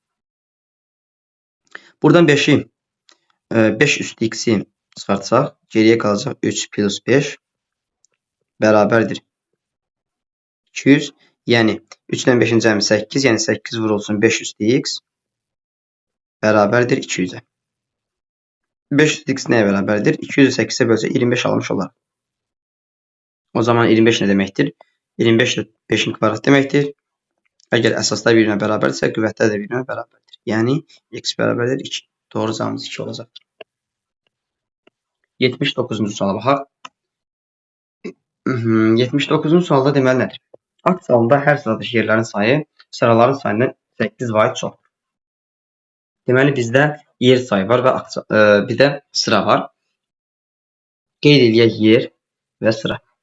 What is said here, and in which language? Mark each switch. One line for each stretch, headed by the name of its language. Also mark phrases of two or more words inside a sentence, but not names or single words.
Azerbaijani: Buradan 5'i 5 üstü x'i çıxartsaq, geriyə qalacaq 3 plus 5 bərabərdir 200. Yəni 3 ilə 5'in cəmi 8, yəni 8 vurulsun 5 üstü x bərabərdir 200'ə.
Turkish: 500x neye beraberdir? 208'e bölse 25 almış olar. O zaman 25 ne demektir? 25 5'in kvadratı demektir. Eğer əsaslar birbirine beraberse qüvvətlər də birbirine beraberdir. Yani x beraberdir 2. Doğru cevabımız 2 olacaktır.
Azerbaijani: 79. suala baxaq. 79. sualda deməli nədir? Akt salında hər sıradakı yerlərin sayı sıraların sayından 8 vahid çoxdur. Deməli bizdə yer sayı var və bir də sıra var. Qeyd eləyək yer və sıra.